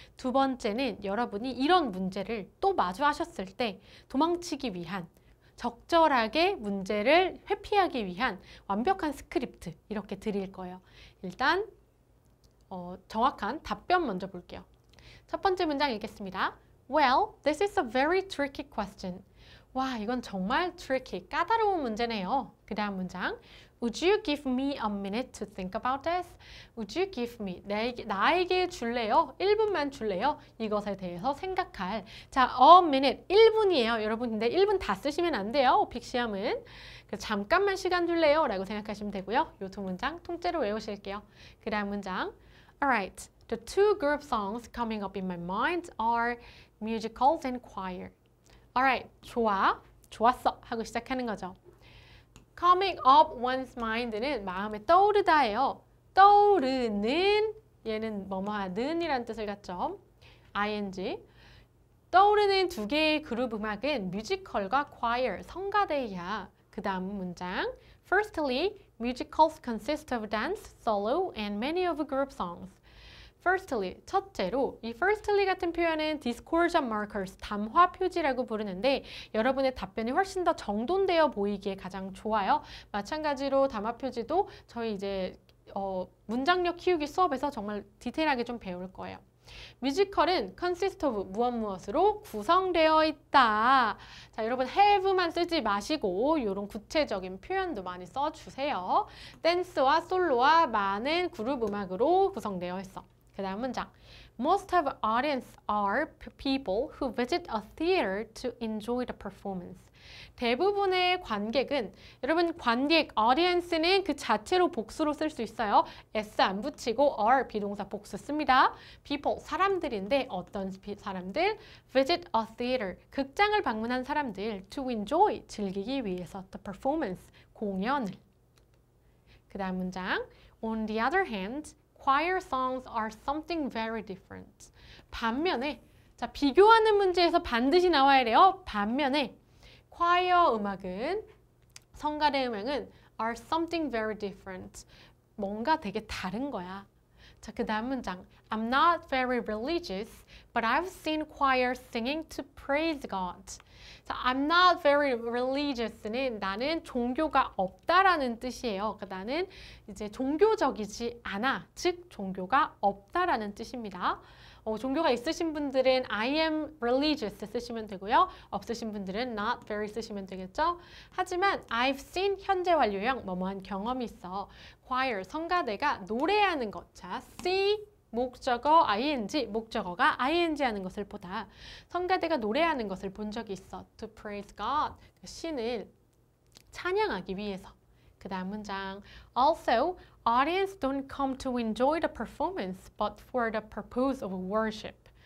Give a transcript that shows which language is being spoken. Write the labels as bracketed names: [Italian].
[Korean] 두 번째는 여러분이 이런 문제를 또 마주하셨을 때 도망치기 위한, 적절하게 문제를 회피하기 위한 완벽한 스크립트 이렇게 드릴 거예요. 일단 정확한 답변 먼저 볼게요. 첫 번째 문장 읽겠습니다. [English] Well, this is a very tricky question. [Korean] 와, 이건 정말 tricky, 까다로운 문제네요. 그 다음 문장. [English] Would you give me a minute to think about this? Would you give me, [Korean] 나에게 줄래요? 1분만 줄래요? 이것에 대해서 생각할. 자, [English] a minute, [Korean] 1분이에요. 여러분, 근데 1분 다 쓰시면 안 돼요. 오픽 시험은. 잠깐만 시간 줄래요? 라고 생각하시면 되고요. 이 두 문장 통째로 외우실게요. 그 다음 문장. [English] Alright. The two group songs coming up in my mind are musicals and choir. [Korean] Alright, 좋았어 하고 시작하는 거죠. [English] Coming up one's mind [Korean] 는 마음에 떠오르다예요. 떠오르는, 얘는 뭐뭐하는 이란 뜻을 갖죠. [English] ing. [Korean] 떠오르는 두 개의 그룹 음악은 뮤지컬과 choir, 성가대야. 그 다음 문장. [English] Firstly, musicals consist of dance, solo, and many of group songs. [Korean] Firstly, 첫째로 이 firstly 같은 표현은 discordant markers, 담화 표지라고 부르는데 여러분의 답변이 훨씬 더 정돈되어 보이기에 가장 좋아요. 마찬가지로 담화 표지도 저희 이제 문장력 키우기 수업에서 정말 디테일하게 좀 배울 거예요. 뮤지컬은 [English] consist of [Korean] 무엇으로 구성되어 있다. 자, 여러분 have만 쓰지 마시고 이런 구체적인 표현도 많이 써주세요. 댄스와 솔로와 많은 그룹 음악으로 구성되어 있어. 그 다음 문장. [English] Most of audience are people who visit a theater to enjoy the performance. [Korean] 대부분의 관객은, 여러분 관객, audience는 그 자체로 복수로 쓸 수 있어요. s 안 붙이고 are 비동사 복수 씁니다. people, 사람들인데 어떤 사람들? [English] visit a theater, [Korean] 극장을 방문한 사람들. [English] to enjoy, [Korean] 즐기기 위해서. [English] the performance, [Korean] 공연을. 그 다음 문장. [English] On the other hand, choir songs are something very different. [Korean] 반면에, 자, 비교하는 문제에서 반드시 나와야 돼요. 반면에 choir 음악은, 성가대 음악은 [English] are something very different. [Korean] 뭔가 되게 다른 거야. 자, 그 다음 문장. [English] I'm not very religious, but I've seen choirs singing to praise God. [Korean] 자, [English] I'm not very religious [Korean] 는 나는 종교가 없다라는 뜻이에요. 그러니까 나는 이제 종교적이지 않아. 즉, 종교가 없다라는 뜻입니다. 종교가 있으신 분들은 [English] I am religious [Korean] 쓰시면 되고요. 없으신 분들은 [English] not very [Korean] 쓰시면 되겠죠. 하지만 [English] I've seen [Korean] 현재 완료형 뭐뭐한 경험이 있어. choir, 성가대가 노래하는 것. 자, see 목적어 ing, 목적어가 ing 하는 것을 보다 성가대가 노래하는 것을 본 적이 있어. [English] to praise God, [Korean] 신을 찬양하기 위해서. 그 다음 문장. [English] Also, audience don't come to enjoy the performance, but for the purpose of worship.